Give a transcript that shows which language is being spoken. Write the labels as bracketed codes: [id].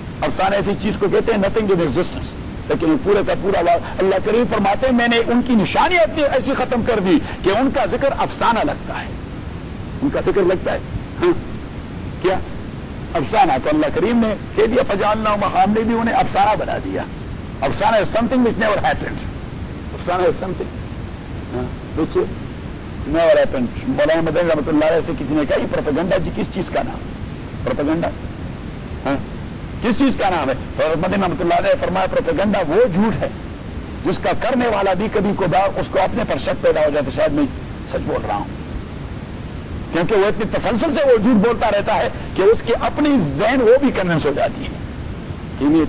[ur] افسانہ ایسی چیز کو کہتے ہیں [en] nothing in existence [ur] لیکن پورے کا پورا اللہ کریم فرماتے ہیں میں نے ان کی نشانیاں ایسی ختم کر دی کہ ان کا ذکر افسانہ لگتا ہے. ان کا ذکر لگتا ہے کیا افسانہ. تو اللہ کریم نے کہہ دیا فجعلنا مقام نے بھی انہیں افسانہ بنا دیا. [en] افسانہ is something which never happened. افسانہ is something which never happened. [ur] مولانا مدنی رحمۃ اللہ علیہ سے کسی نے کہا یہ پروپیگنڈا جی کس چیز کا نام پروپیگنڈا اس چیز کا نام ہے. مدنی رحمۃ اللہ نے فرمایا پروپیگنڈا وہ جھوٹ ہے جس کا کرنے والا بھی کبھی کو باہر اس کو اپنے پر شک پیدا ہو جائے تو شاید میں سچ بول رہا ہوں کیونکہ وہ اتنی تسلسل سے وہ جھوٹ بولتا رہتا ہے کہ اس کی اپنی ذہن وہ بھی کنوینس ہو جاتی ہے کہ نہیں.